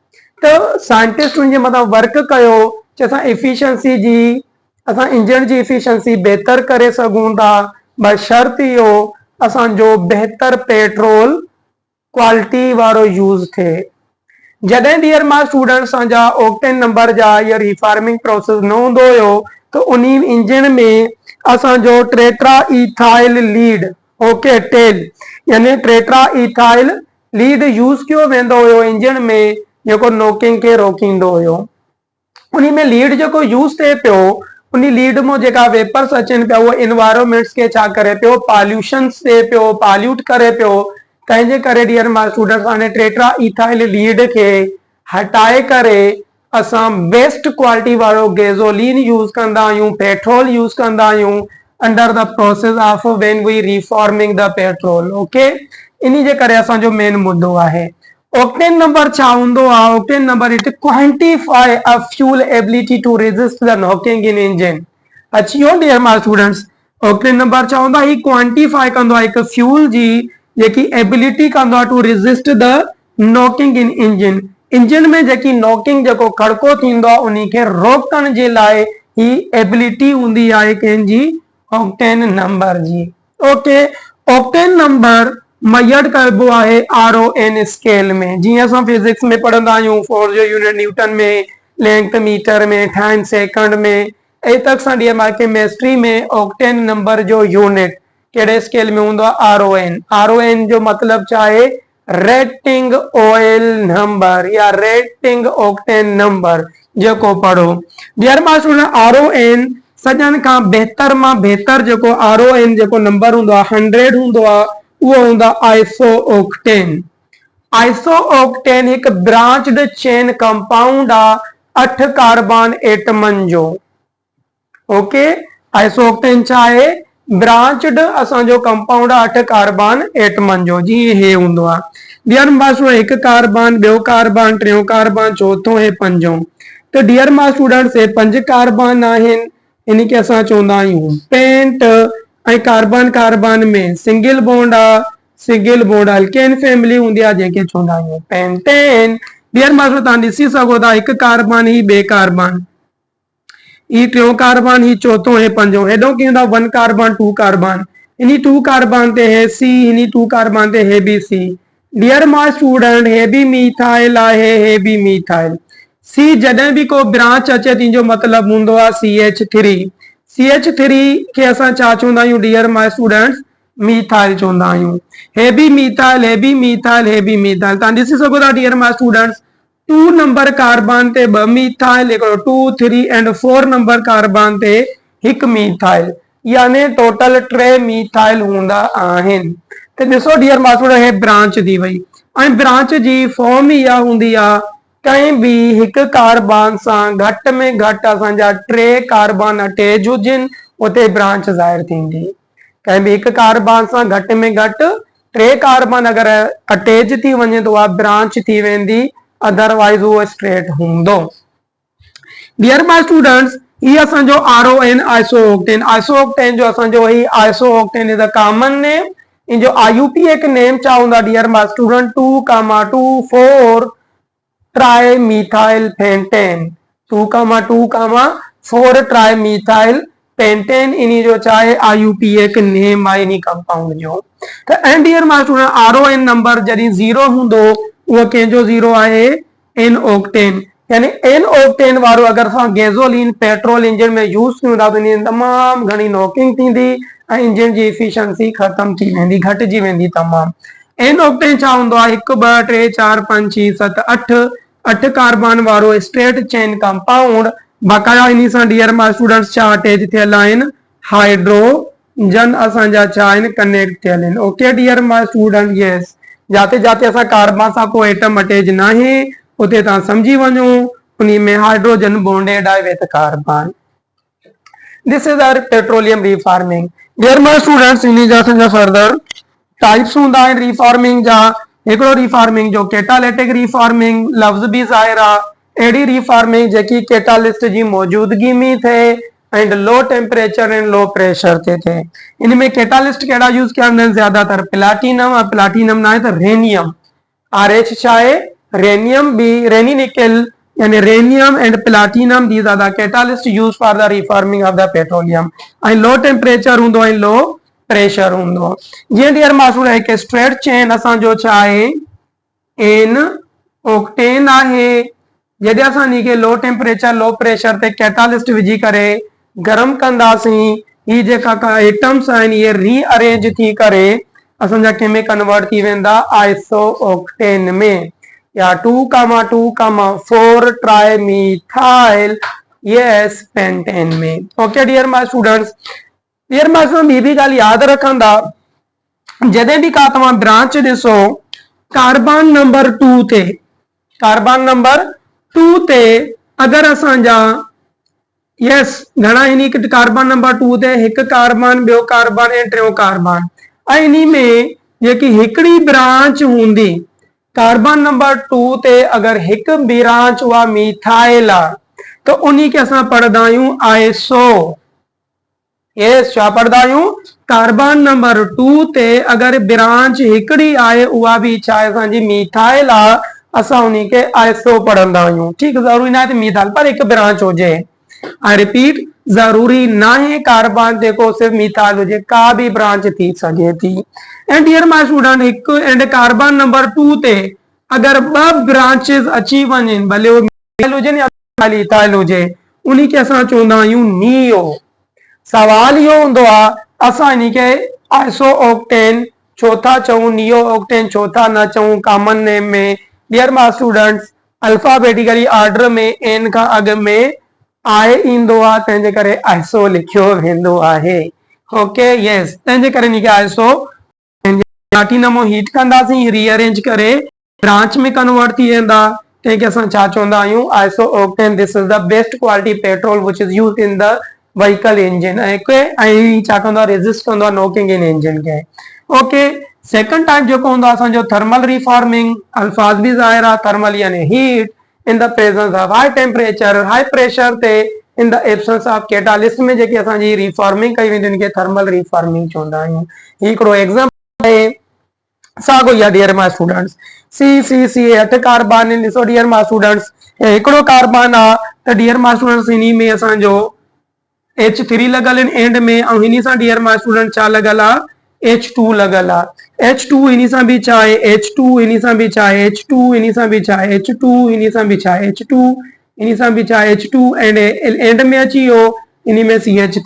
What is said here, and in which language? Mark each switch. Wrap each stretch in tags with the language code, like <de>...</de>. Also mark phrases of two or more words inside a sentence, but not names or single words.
<sd>त साइंटिस्ट उनजे मथां वर्क कयो कि असां इफिशिएंसी जी, असां इंजन जी इफिशिएंसी बेहतर करे सघूं था, बशर्ते इहो असांजो बेहतर</sd> <en>petrol quality</en> <sd>वारो यूज़ थिए। जॾहिं</sd> <en>dear my student</en> <sd>असांजा</sd> <en>octane number</en> <sd>जा या</sd> <en>reforming process</en> <sd>न हूंदो हुयो तो उन्ही इंजन में असांजो</sd> <en>tetra ethyl lead, okay tell,</en> <sd>यानी</sd> <en>tetra ethyl lead</en> <sd>यूज़ कयो वेंदो हुयो इंजन में, जेको नॉकिंग के रोकींदो हुयो। उन्ही में लीड जेको यूज़ थिए पियो, उन्ही लीड में जेका वेपर्स अचनि पिया उहो इन्वायरमेंट्स के छा करे पियो, पॉल्यूशंस थिए पियो, पॉल्यूट करे पियो। तंहिंजे करे</sd> <en>dear my students</en> <sd>हाणे</sd> <en>tetra ethyl lead</en> <sd>के हटाए करे असां</sd> <en>best quality</en> <sd>वारो गैसोलीन यूज़ कंदा आहियूं, पेट्रोल यूज़ कंदा आहियूं</sd> <en>under the process of when we reforming the petrol.</en> <sd>ओके, इन्ही जे करे असांजो मेन मुद्दो आहे।</sd> <en>octane number</en> <sd>छा हूंदो आहे?</sd> <en>octane number it quantify a fuel ability to resist the knocking in engine.</en> <sd>अची वियो</sd> <en>dear my students, octane number</en> <sd>छा हूंदो आहे? ही क्वांटिफाई कंदो आहे हिकु फ्यूल जी जेकी एबिलिटी कंदो आहे</sd> <en>to resist the knocking in engine,</en> <sd>इंजन में जेकी नॉकिंग जेको खड़को थींदो आहे उन्ही खे रोकण जे लाइ ही एबिलिटी हूंदी आहे कंहिंजी</sd> <en>octane number</en> <sd>जी। ओके,</sd> <en>octane number</en> <sd>मयड कबो आहे RON स्केल में। जीअं असां फिजिक्स में पढ़ंदा आहियूं फोर्स जो यूनिट न्यूटन में, लेंथ मीटर में, टाइम सेकंड में, ए तक सां केमिस्ट्री में</sd> <en>octane number</en> <sd>जो यूनिट कहिड़े स्केल में हूंदो आहे RON। RON जो मतलब छा आहे?</sd> <en>rating oil number</en> <sd>या</sd> <en>rating octane number</en> <sd>जेको पढ़ो।</sd> <en>dear my student,</en> <sd>RON सजन खां बेहतर मां बेहतर जेको RON जेको नंबर हूंदो आहे 100 हूंदो आहे, उहो हूंदो आहे आइसोऑक्टेन। आइसोऑक्टेन एक</sd> <en>branched chain compound</en> <sd>आ 8 कार्बन एटमन जो। ओके, आइसोऑक्टेन छा आहे? ब्रांच्ड असांजो कंपाउंड आहे 8 कार्बन एटमन जो। जी हे हूंदो आहे</sd> <en>dear my student,</en> <sd>हिकु कार्बन, ॿियो कार्बन, टियों कार्बन, चौथों ऐं पंजों। तो</sd> <en>dear my students,</en> <sd>हे 5 कार्बन आहिनि, इन खे असां चवंदा आहियूं पेंट। ऐं कार्बन कार्बन में</sd> <en>single bond</en> <sd>आहे,</sd> <en>single bond alkane family</en> <sd>हूंदी आहे जंहिंखे चवंदा आहियूं पेंटेन।</sd> <en>dear my student,</en> <sd>तव्हां ॾिसी सघो था हिकु कार्बन ही ॿिए कार्बन, ही टियों कार्बन, ही चौथों है पंजों। हेॾो की हूंदा 1 कार्बन 2 कार्बन, इन्ही 2 कार्बन ते है C, इन्ही 2 कार्बन ते है भी C।</sd> <en>dear my student,</en> <sd>हे भी मीथाइल आहे, हे भी मीथाइल। C जॾहिं भी को ब्रांच अचे थी जो मतलब हूंदो आहे CH3। CH3 खे असां छा चवंदा आहियूं</sd> <en>dear my students?</en> <sd>मीथाइल चवंदा आहियूं। हे भी मीथाइल, हे भी मीथाइल, हे भी मीथाइल। तव्हां ॾिसी सघो था</sd> <en>dear my students,</en> <sd>2 नंबर कार्बन ते 2 मीथाइल, 2, 3</sd> <en>and 4 number carbon</en> <sd>ते 1 मीथाइल, यानी टोटल 3 मीथाइल हूंदा आहिनि। तो ॾिसो</sd> <en>dear my student,</en> <sd>हे ब्रांच थी वई ऐं ब्रांच जी फॉर्म इहा हूंदी आहे कहीं भी हिकु कार्बन सां घटि में घटि असांजा 3 कार्बन अटैच हुजनि, उते ब्रांच ज़ाहिर थींदी। कहीं भी हिकु कार्बन सां घटि में घटि 3 कार्बन अगरि अटैच थी वञे तो उहा ब्रांच थी वेंदी, अदरवाइज वो स्ट्रेट हूंदो।</sd> <en>dear my students,</en> <sd>ये असांजो RON आइसोऑक्टेन। आइसोऑक्टेन जो असांजो ही आइसोऑक्टेन</sd> <en>is a common name.</en> <sd>इन जो IUPAC नेम छा हूंदा</sd> <en>dear my student? 2,2,4 tri methyl pentane. 2,2,4 tri methyl pentane</en> <sd>इन्ही जो चाहे IUPAC नेम आहे इन्ही कंपाउंड जो। तो</sd> <en>and dear my student,</en> <sd>RON नंबर जॾहिं 0 हूंदो उहो कंहिंजो 0 आहे? N ऑक्टेन। यानी N ऑक्टेन वारो अगर असां</sd> <en>gasoline petrol engine</en> <sd>में यूज कयूं था तो इन तमाम घणी नॉकिंग थींदी ऐं इंजन जी एफिशिएंसी खत्म थी वेंदी, घटिजी वेंदी तमाम। N ऑक्टेन छा हूंदो आहे? 1 2 3 4 5 6 7 8 कार्बन वारो</sd> <en>straight chain compound.</en> <sd>बकाया इन्ही सां</sd> <en>dear my students</en> <sd>छा अटैच थियल आहिनि? हाइड्रोजन असांजा छा आहिनि? कनेक्ट थियल आहिनि।</sd> <en>okay dear my student, yes,</en> <sd>जाते जाते असां कार्बन सां को एटम अटैच न आहे उते तव्हां समझी वञो उन्ही में</sd> <en>hydrogen bonded</en> <sd>आहे</sd> <en>with carbon. this is our petroleum reforming. dear my students,</en> <sd>इन्ही जा असांजा</sd> <en>further types</en> <sd>हूंदा आहिनि रीफार्मिंग जा। हिकिड़ो रीफार्मिंग जो</sd> <en>catalytic reforming,</en> <sd>लफ्ज़ भी ज़ाहिर आहे, अहिड़ी रीफार्मिंग जेकी कैटालिस्ट जी मौजूदगी में थिए</sd> <en>and low temperature and low pressure</en> <sd>ते थिए। इनमें कैटालिस्ट कहिड़ा यूज कया वेंदा आहिनि? ज्यादातर प्लैटिनम, प्लैटिनम ना आहे त रेनियम। RH छा आहे?</sd> <en>rhenium B, Raney nickel यानी rhenium and platinum, these are the catalyst use for the reforming of the petroleum।</en> <sd>ऐं</sd> <en>low temperature</en> <sd>हूंदो ऐं</sd> <en>low pressure</en> <sd>हूंदो। जीअं</sd> <en>dear my student,</en> <sd>हिकु</sd> <en>straight chain</en> <sd>असांजो छा आहे? N ऑक्टेन आहे। जॾहिं असां इन खे</sd> <en>low temperature low pressure</en> <sd>ते कैटालिस्ट विझी करे गरम कंदासीं, ही जेका एटम्स आहिनि इहे रीअरेंज थी करे असांजा कंहिंमें कन्वर्ट थी वेंदा? आइसोऑक्टेन में, या</sd> <en>2,2,4 tri methyl yes pentane</en> <sd>में।</sd> <en>okay dear my students, dear my student,</en> <sd>ॿी भी ॻाल्हि यादि रखंदा, जॾहिं भी का तव्हां ब्रांच ॾिसो</sd> <en>carbon number</en> <sd>2 ते,</sd> <en>carbon number</en> <sd>2 ते अगर असांजा यस घणा इन्ही</sd> <en>carbon number</en> <sd>2 ते 1 कार्बन, ॿियो कार्बन ऐं टियों कार्बन, ऐं इन्ही में जेकी हिकिड़ी ब्रांच हूंदी</sd> <en>carbon number</en> <sd>2 ते अगर हिकु ब्रांच उहा मीथाइल आहे तो उन्ही खे असां पढ़ंदा आहियूं आइसो। यस, छा पढ़ंदा आहियूं?</sd> <en>carbon number</en> <sd>2 ते अगर ब्रांच हिकिड़ी आहे उहा भी छा आहे? असांजी मीथाइल आहे असां उन्हीं के आइसो पढ़ंदा आहियूं। ठीक, ज़रूरी ना है मीथाइल पर एक ब्रांच हुजे।</sd> <en>I repeat,</en> <sd>ज़रूरी ना है कार्बन जेको सिर्फ मीथाइल हुजे, का भी ब्रांच थी सके थी।</sd> <en>and dear my student,</en> <sd>एक एंड</sd> <en>carbon number</en> <sd>2 ते अगर ब ब्रांचेस अची वञनि, भले वो मीथाइल हुजे या इथाइल हुजे, उन्हीं के असां चवंदा आहियूं नियो। सवाल इहो हूंदो आहे असां इन खे</sd> <en>iso octane</en> <sd>छो था चऊं,</sd> <en>neo octane</en> <sd>छो था न चऊं</sd> <en>common name</en> <sd>में।</sd> <en>dear my students, alphabetically order</en> <sd>में एन खां अॻु में आए ईंदो आहे, तंहिंजे करे आइसो लिखियो वेंदो आहे। ओके, यस, तंहिंजे करे इन खे</sd> <en>iso platinum heat</en> <sd>कंदासीं, रीअरेंज करे ब्रांच में कन्वर्ट थी वेंदा, तंहिंखे असां छा चवंदा आहियूं,</sd> <en>iso octane. this is the best quality petrol which is used in the vehicle engine.</en> <sd>ऐं छा कंदो आहे, रेजिस्ट कंदो आहे</sd> <en>knocking in engine</en> <sd>खे। ओके,</sd> <en>second type</en> <sd>जेको हूंदो आहे असांजो</sd> <en>thermal reforming.</en> <sd>अल्फाज भी ज़ाहिर आहे, थर्मल यानी</sd> <en>heat in the presence of high temperature, high pressure</en> <sd>ते</sd> <en>in the absence of catalyst</en> <sd>में जेकी असांजी रिफॉर्मिंग कई वेंदी उनखे</sd> <en>thermal reforming</en> <sd>चवंदा आहियूं। हिकिड़ो एग्जांपल आहे साॻियो ई आहे</sd> <en>dear my students,</en> <sd>सी 8 कार्बन आहिनि। ॾिसो</sd> <en>dear my students,</en> <sd>हिकिड़ो कार्बन आहे त</sd> <en>dear my students</en> <sd>इन में असांजो H3 लॻल आहिनि एंड में, ऐं हिन सां</sd> <en>dear my student</en> <sd>छा लॻल आहे, H2 लॻल आहे। H2 इन सां बि छा आहे, H2 इन सां बि छा आहे, H2 इन सां बि छा आहे, H2 इन सां बि छा आहे, H2 इन सां बि छा आहे, H2 एंड में अची वियो इन में CH3।</sd>